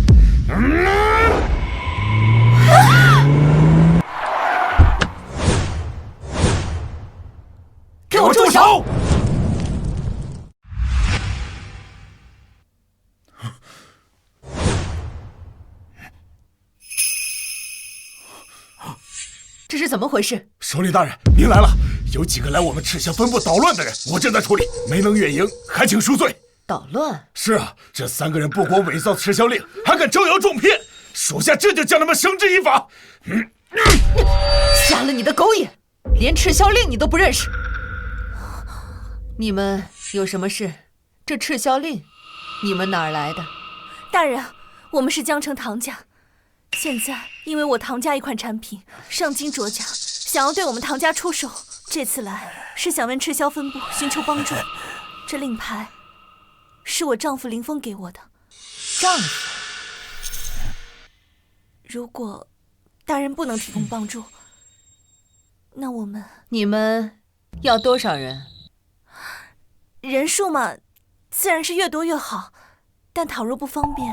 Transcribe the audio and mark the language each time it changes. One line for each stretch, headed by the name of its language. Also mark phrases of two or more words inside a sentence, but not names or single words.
Chinese: 給我住手！这是怎麼回事？首領大人，您來了。有幾個來我們赤霄分部搗亂的人，我正在處理，沒能遠迎，還請恕罪。搗亂？是啊，這3個人不光偽造赤霄令，還敢招搖撞騙，屬下這就將他們繩之以法。瞎了你的狗眼，連赤霄令你都不認識？你們有什麼事？這赤霄令，你們哪兒來的？大人，我們是江城唐家，現在因為我唐家一款產品上京卓家，想要對我們唐家出手，這次來是想問赤霄分部尋求幫助。這令牌是我丈夫林峰給我的。丈夫？如果大人不能提供幫助，那我們…… 你們要多少人？人數嘛，自然是越多越好，但倘若不方便……